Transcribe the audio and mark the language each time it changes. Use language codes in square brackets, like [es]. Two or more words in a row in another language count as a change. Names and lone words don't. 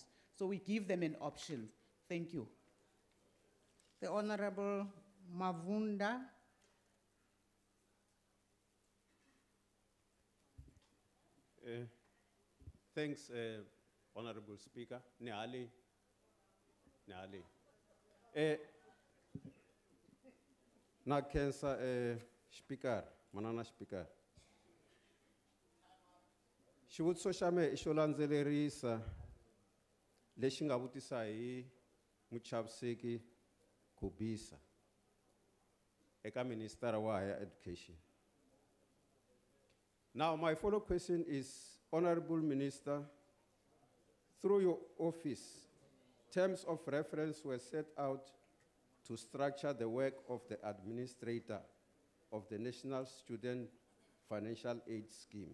[en] So we give them an option. Thank you. The Honorable Mavunda. Thanks, Honorable Speaker. Neali. [ts] Na kensa Speaker, manana Speaker. Xivutiso xa me xo landzelerisa lexi nga vutisa hi muchaviseki Kubisa eka Minister wa Higher Education. [en] Now, my follow question is, Honorable Minister, through your office, terms of reference were set out to structure the work of the administrator of the National Student Financial Aid Scheme.